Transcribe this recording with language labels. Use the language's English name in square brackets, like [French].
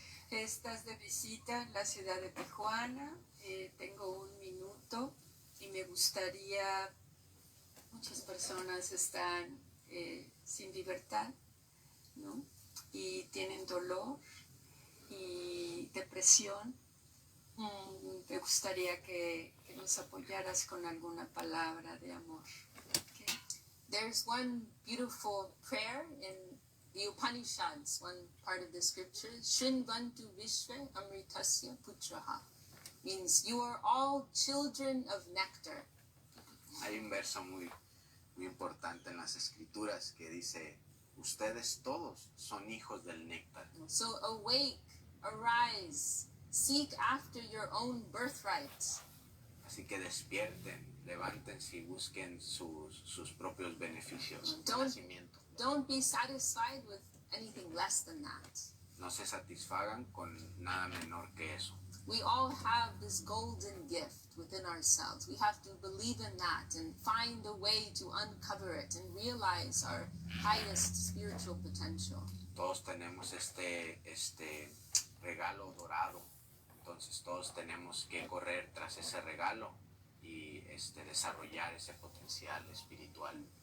[Spanish] Estás de visita en la ciudad de Tijuana. Tengo un minuto y me gustaría, muchas personas están sin libertad, ¿no? Y tienen dolor y depresión. Me gustaría que nos apoyaras con alguna palabra de amor. [English] Okay. There's one beautiful prayer in the Upanishads, one part of the scripture, [Sanskrit] Shrinvantu Vishve Amritasya Putraha, [English] means you are all children of nectar. [Spanish] Hay un verso muy importante en las escrituras que dice, ustedes todos son hijos del néctar. [English] So awake, arise, seek after your own birthright. [Spanish] Así que despierten, levántense y busquen sus propios beneficios. [English] Don't be satisfied with anything less than that. [Spanish] No se satisfagan con nada menor que eso. [English] We all have this golden gift within ourselves. We have to believe in that and find a way to uncover it and realize our highest spiritual potential. [Spanish] Todos tenemos este regalo dorado. Entonces todos tenemos que correr tras ese regalo y desarrollar ese potencial espiritual.